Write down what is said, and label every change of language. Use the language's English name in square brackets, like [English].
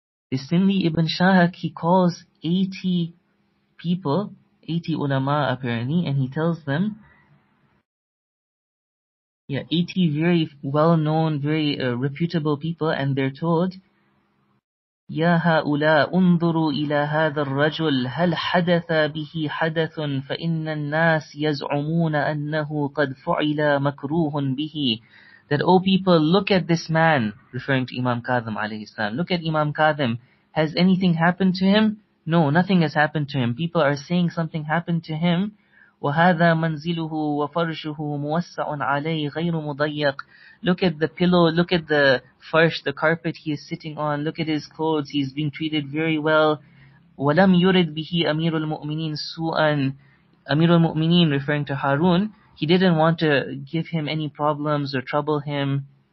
[English] This Sindi ibn Shahak, he calls 80 people, 80 ulama apparently, and he tells them, 80 very well-known, very reputable people, and they're told, [Arabic] يا هؤلاء انظروا إلى هذا الرجل هل حدث به حدث فإن الناس يزعمون أنه قد فعل مكروه به. [English] That, oh people, look at this man, referring to Imam Kadhim alayhi salam. Look at Imam Kadhim. Has anything happened to him? No, nothing has happened to him. People are saying something happened to him. [Arabic] وهذا منزله وفرشه موسع عليه غير مضيق. [English] Look at the pillow, look at the farsh, the carpet he is sitting on, look at his clothes, he is being treated very well. [Arabic] وَلَمْ يُرِدْ بِهِ أَمِيرُ الْمُؤْمِنِينَ سُوءًا. [English] Amir al-Mu'mineen, referring to Harun, he didn't want to give him any problems or trouble him.